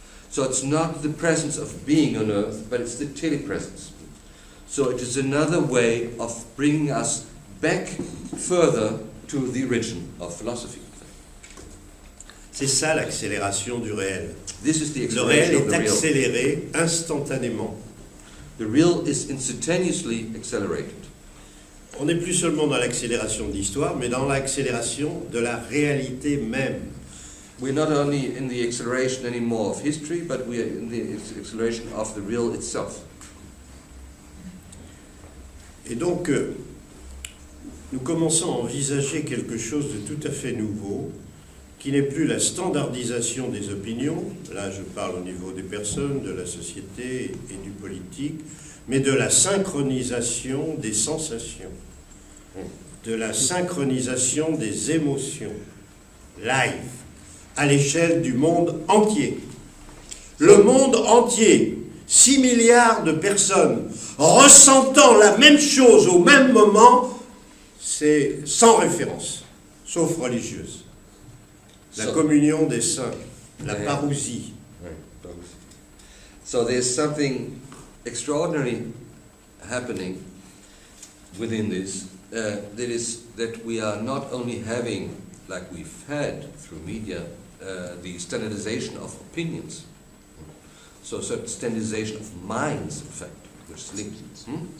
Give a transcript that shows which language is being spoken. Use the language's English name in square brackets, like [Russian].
[English] So it's not the presence of being on Earth, but it's the telepresence. So it is another way of bringing us back further to the origin of philosophy. [French] C'est ça l'accélération du réel. [English] This is the [French] Le réel [English] the real. [French] accéléré instantanément. [English] The real is instantaneously accelerated. [French] On n'est plus seulement dans l'accélération de l'histoire, mais dans l'accélération de la réalité même. [English] We're not only in the acceleration anymore of history, but we are in the acceleration of the real itself. [French] Et donc, nous commençons à envisager quelque chose de tout à fait nouveau, qui n'est plus la standardisation des opinions, là je parle au niveau des personnes, de la société et du politique, mais de la synchronisation des sensations, de la synchronisation des émotions, live, à l'échelle du monde entier. Le monde entier, 6 milliards de personnes ressentant la même chose au même moment, c'est sans référence, sauf religieuse. La communion des saints, la parousie. [English] So there's something extraordinary happening within this, that is that we are not only having, like we've had through media, the standardization of opinions, so a certain standardization of minds, in fact, which is linked.